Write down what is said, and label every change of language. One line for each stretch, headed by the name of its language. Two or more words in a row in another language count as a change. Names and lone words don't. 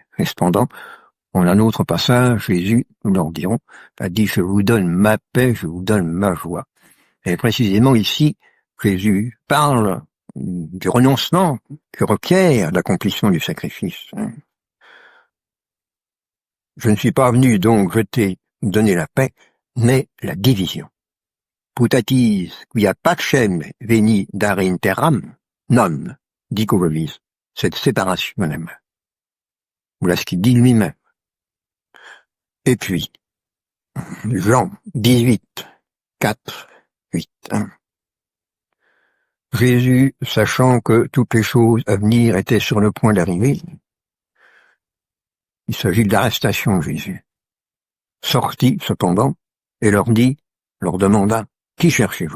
French: Et cependant, en un autre passage, Jésus, nous leur dirons, a dit « Je vous donne ma paix, je vous donne ma joie ». Et précisément ici, Jésus parle du renoncement que requiert l'accomplissement du sacrifice. Je ne suis pas venu donc donner la paix, mais la division.
Latin: Putatis quia pacem veni dare in terram, non, dico vobis,
French: cette séparation même. Voilà ce qu'il dit lui-même. Et puis, Jean 18, 4, 8. Jésus, sachant que toutes les choses à venir étaient sur le point d'arriver, il s'agit de l'arrestation de Jésus, sortit cependant et leur demanda, qui cherchez-vous?